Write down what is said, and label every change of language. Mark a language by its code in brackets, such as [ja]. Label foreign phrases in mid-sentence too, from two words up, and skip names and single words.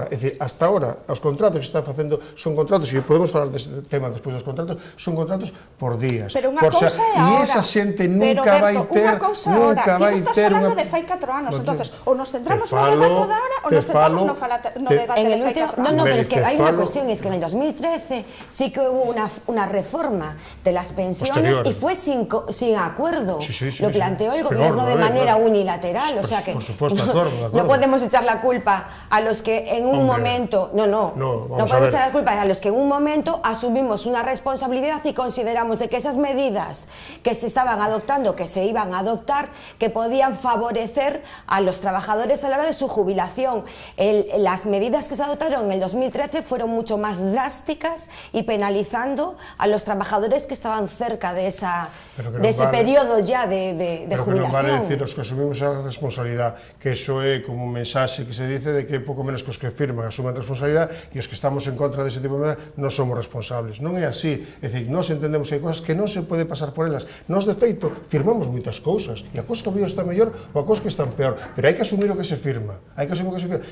[gl] É dicir, [es] hasta ahora, [gl] os contratos que se están facendo son contratos, e podemos falar deste tema despois dos contratos, son contratos por días. Pero unha cousa é E ahora. esa xente nunca vai ter... Unha cousa é ahora. Ti me estás falando de fai 4 anos, entonces, ou nos centramos no debate de ahora, ou nos centramos no debate de fai 4 anos. [es] No, pero es que hay una cuestión, es que en el 2013 sí que hubo una reforma de las pensiones y fue sin acuerdo. Lo planteó el gobierno de manera unilateral, o sea que no podemos echar la culpa a los que en un momento... No podemos echar la culpa a los que en un momento asumimos una responsabilidad y consideramos de que esas medidas que se estaban adoptando, que se iban a adoptar, que podían favorecer a los trabajadores a la hora de su jubilación. Las medidas que se adoptaron en el 2013 fueron mucho más drásticas y penalizando a los trabajadores que estaban cerca de ese periodo ya de jubilación. [gl] Pero que non vale decir os que asumimos a responsabilidade, que eso é como un mensaxe que se dice de que pouco menos que os que firman asumen responsabilidade e os que estamos en contra dese tipo de medida non somos responsables. Non é así. É dicir, nós entendemos que hai cosas que non se pode pasar por elas. Nós, de feito, firmamos moitas cousas e a cousa que está mellor ou a cousa que está peor, pero hai que asumir o que se firma. Hai que asumir o que se firma.